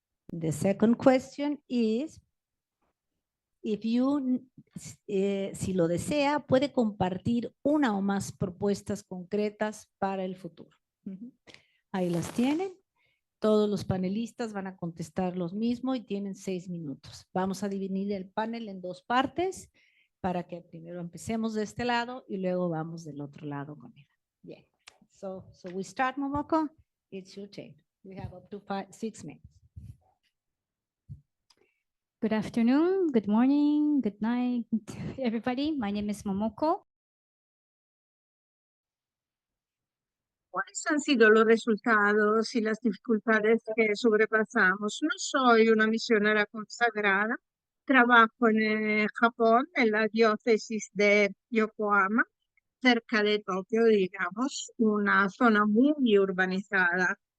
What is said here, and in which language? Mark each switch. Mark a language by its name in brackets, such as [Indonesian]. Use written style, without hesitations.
[English] The second question is, [Spanish] si lo desea, puede compartir una o más propuestas concretas para el futuro. Ahí las tienen. Todos los panelistas van a contestar los mismos y tienen 6 minutos. Vamos a dividir el panel en 2 partes para que primero empecemos de este lado y luego vamos del otro lado con él. [English] Bien. So we start, Momoko. It's your turn. We have up to 6 minutes. Good afternoon, good morning, good night, everybody. My name is Momoko. [Spanish] ¿Cuáles han sido los resultados y las dificultades que sobrepasamos? No soy una misionera consagrada, trabajo en Japón, en la diócesis de Yokohama, cerca de Tokio, digamos, una zona muy urbanizada.